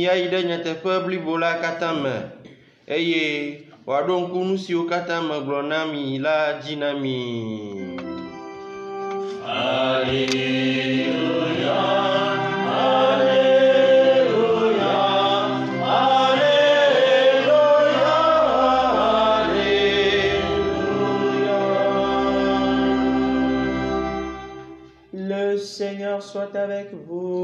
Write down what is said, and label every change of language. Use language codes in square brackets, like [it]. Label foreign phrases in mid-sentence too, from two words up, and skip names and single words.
[ee] ayi ɖe nyateƒe blibo la katã me, eye wòaɖo ŋku nu siwo katã megblɔ na mi la dzi na mi. [la] Alleluia, alleluia, alleluia, alleluia. [fr] Le Seigneur soit avec vous.